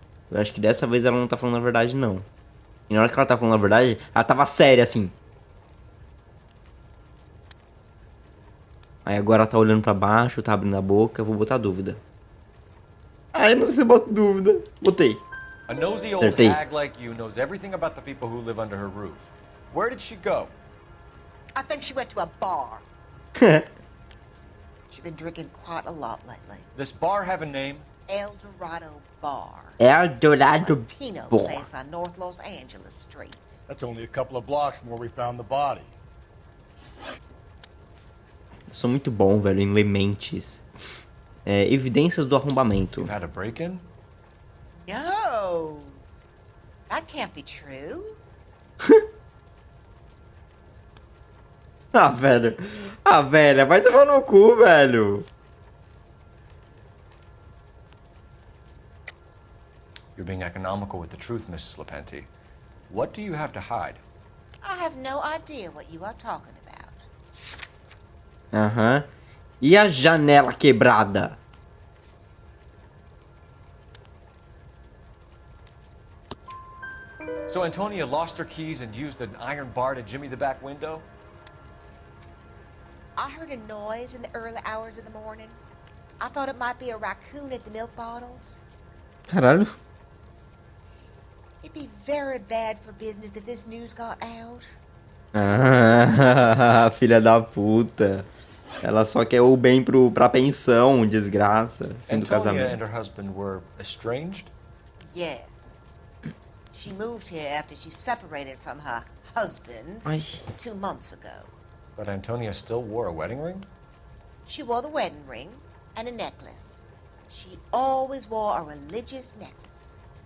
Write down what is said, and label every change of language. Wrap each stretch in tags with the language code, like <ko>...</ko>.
<pt>Eu acho que dessa vez ela não tá falando a verdade, não. E na hora que ela tá falando a verdade, ela tava séria, assim. Aí agora ela tá olhando pra baixo, tá abrindo a boca. Eu vou botar dúvida. Ai, não sei se eu boto dúvida. Botei.</pt> <en>A nosy old</en> <pt>Acertei.</pt> <en>hag like you knows everything about the people who live under her roof. Where did she go? I think she went to a bar. She's been drinking quite a lot lately. This bar have a name? El Dorado Bar. Eldorado Latino Bar. place on North Los Angeles Street. That's only a couple of blocks from where we found the body.</en> <pt>Eu sou muito bom, velho, em lementes. Evidências do arrombamento.</pt> <en>You've had a break-in? No, that can't be true.</en> <pt>Ah, velho. Ah, velha, vai tomar no cu, velho.</pt> <en>You're being economical with the truth, Mrs. Lepenti. What do you have to hide? I have no idea what you are talking about.</en> <pt>Aham. E a janela quebrada?</pt> <en>So Antonia lost her keys and used an iron bar to jimmy the back window? I heard a noise in the early hours of the morning. I thought it might be a raccoon at the milk bottles.</en> <pt>Caralho.</pt> <en>It'd be very bad for business if this news got out.</en> <pt>Ah, filha da puta. Ela só quer o bem pra pensão, desgraça. Fim do</pt> <en>Antonia and</en> <pt>casamento.</pt> <en>her husband were estranged? Yes. She moved here after she separated from her husband Ai. 2 months ago. But Antonia still wore a wedding ring? She wore the wedding ring and a necklace. She always wore a religious necklace.</en>